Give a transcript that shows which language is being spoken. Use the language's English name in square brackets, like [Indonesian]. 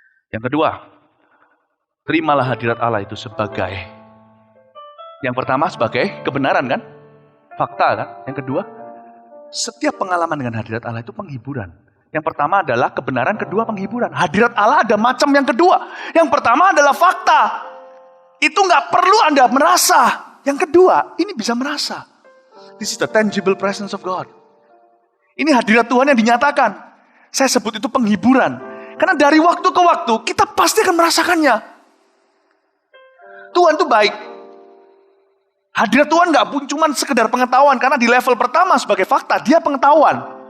[Indonesian] Yang kedua, terimalah hadirat Allah itu sebagai, yang pertama sebagai kebenaran kan? Fakta kan? Yang kedua, setiap pengalaman dengan hadirat Allah itu penghiburan. Yang pertama adalah kebenaran, kedua penghiburan. Hadirat Allah ada macam yang kedua. Yang pertama adalah fakta. Itu nggak perlu Anda merasa. Yang kedua, ini bisa merasa. [English] This is the tangible presence of God. [Indonesian] Ini hadirat Tuhan yang dinyatakan. Saya sebut itu penghiburan. Karena dari waktu ke waktu, kita pasti akan merasakannya. Tuhan itu baik. Hadirat Tuhan nggak cuma sekedar pengetahuan. Karena di level pertama sebagai fakta, dia pengetahuan.